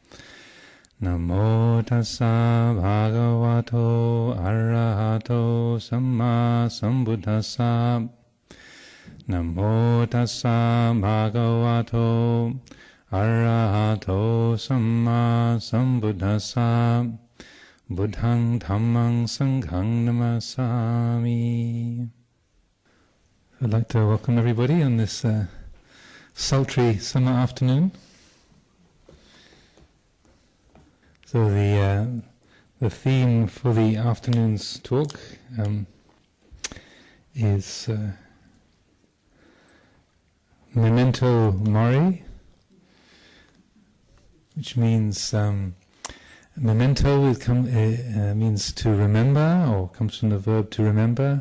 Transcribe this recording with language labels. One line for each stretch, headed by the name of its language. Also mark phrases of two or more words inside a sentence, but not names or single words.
Pali: Namo tassa bhagavato arahato samma sambuddhassa. Namo tassa bhagavato arahato samma sambuddhassa. Buddhang dhammang sanghang namasami.
English: I'd like to welcome everybody on this sultry summer afternoon. So the theme for the afternoon's talk is
Latin: Memento mori,
English: which means memento means to remember, or comes from the verb to remember.